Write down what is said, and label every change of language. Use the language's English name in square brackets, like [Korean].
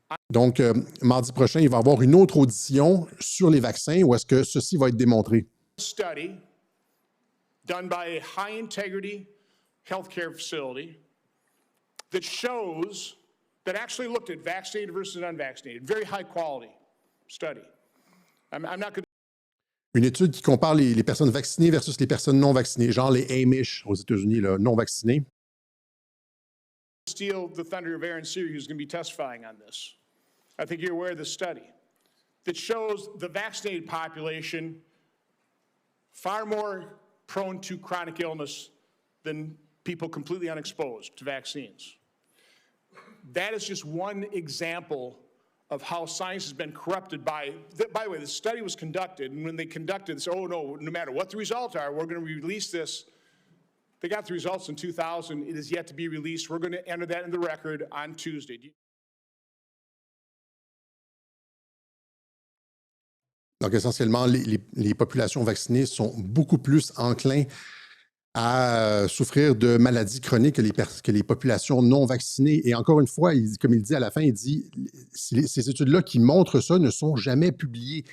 [French] Donc, mardi prochain, il va y avoir une autre audition sur les vaccins, où est-ce que ceci va être démontré. [English] Study done by a high-integrity healthcare facility that shows... that actually looked at vaccinated versus unvaccinated. Very high quality study. I'm not going to... [French] Une étude qui compare les personnes vaccinées versus les personnes non vaccinées, genre les Amish aux États-Unis, là, non vaccinés. [English] Steal the thunder of Aaron Siri, who's going to be testifying on this. I think you're aware of this study that shows the vaccinated population far more prone to chronic illness than people completely unexposed to vaccines. that is just one example of how science has been corrupted by the way, the study was conducted, and when they conducted this, oh no, no matter what the results are, we're going to release this. They got the results in 2000. It is yet to be released. We're going to enter that in the record on Tuesday. [French] Donc, essentiellement, les populations vaccinées sont beaucoup plus enclins à souffrir de maladies chroniques que les populations non vaccinées. Et encore une fois, comme il dit à la fin, il dit ces études-là qui montrent ça ne sont jamais publiées.